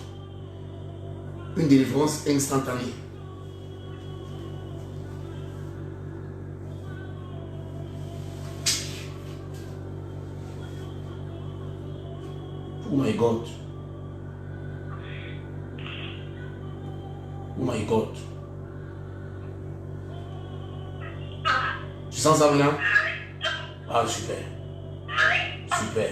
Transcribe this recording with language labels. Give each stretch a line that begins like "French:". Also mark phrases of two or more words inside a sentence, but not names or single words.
French: Une délivrance instantanée.
English: Oh my God. Oh my God.
French: Tu sens ça maintenant? Ah, super. Super.